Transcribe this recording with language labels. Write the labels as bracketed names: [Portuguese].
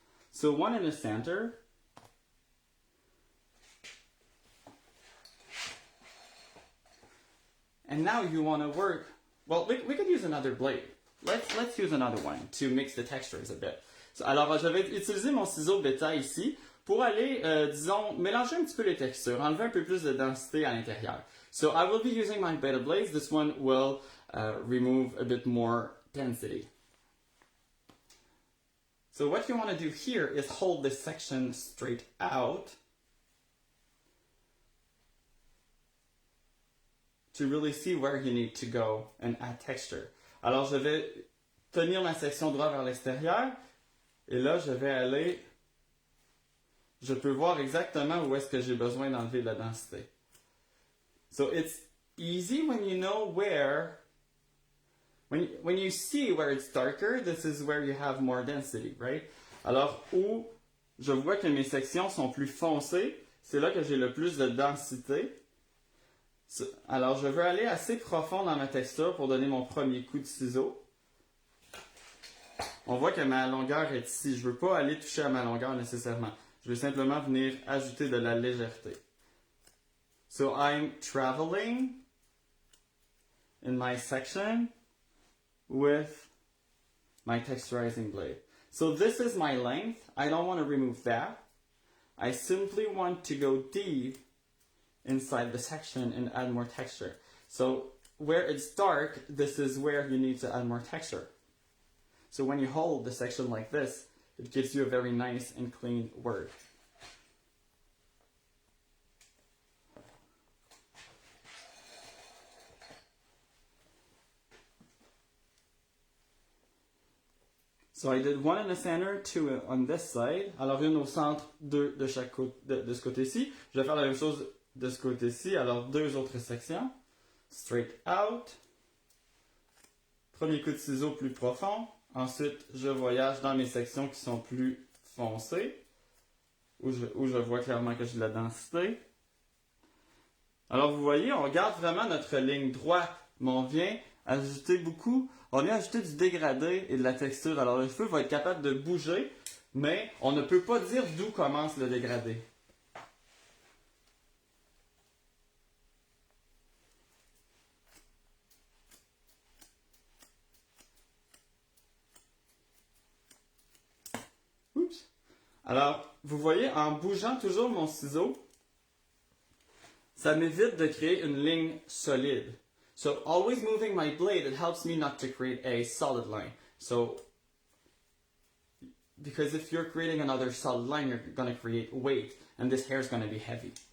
[English] So one in the center. And now you want to work. Well, we could use another blade. Let's use another one to mix the textures a bit. [French] So, alors, je vais utiliser mon ciseau bêta ici pour aller, disons, mélanger un petit peu les textures, enlever un peu plus de densité à l'intérieur. [English] So I will be using my beta blades. This one will remove a bit more density. So what you want to do here is hold this section straight out to really see where you need to go and add texture. [French] Alors, je vais tenir ma section droite vers l'extérieur et là, je vais aller, je peux voir exactement où est-ce que j'ai besoin d'enlever de la densité. [English] So it's easy when you know where, when you see where it's darker, this is where you have more density, right? [French] Alors, où je vois que mes sections sont plus foncées, c'est là que j'ai le plus de densité. Alors, je veux aller assez profond dans ma texture pour donner mon premier coup de ciseau. On voit que ma longueur est ici. Je ne veux pas aller toucher à ma longueur nécessairement. Je veux simplement venir ajouter de la légèreté. [English] So, I'm traveling in my section with my texturizing blade. So, this is my length. I don't want to remove that. I simply want to go deep inside the section and add more texture. So where it's dark, this is where you need to add more texture. So when you hold the section like this, it gives you a very nice and clean work. So I did one in the center, two on this side. [French] Alors une au centre, deux de chaque côté, de ce côté-ci. Je vais faire la même chose de ce côté-ci. Alors deux autres sections. [English] Straight out. [French] Premier coup de ciseau plus profond. Ensuite, je voyage dans mes sections qui sont plus foncées, où je vois clairement que j'ai de la densité. Alors vous voyez, on garde vraiment notre ligne droite, mais on vient ajouter du dégradé et de la texture. Alors le cheveu va être capable de bouger, mais on ne peut pas dire d'où commence le dégradé. Oups. Alors, vous voyez, en bougeant toujours mon ciseau, ça m'évite de créer une ligne solide. [English] So, always moving my blade, it helps me not to create a solid line. So, because if you're creating another solid line, you're going to create weight, and this hair is going to be heavy.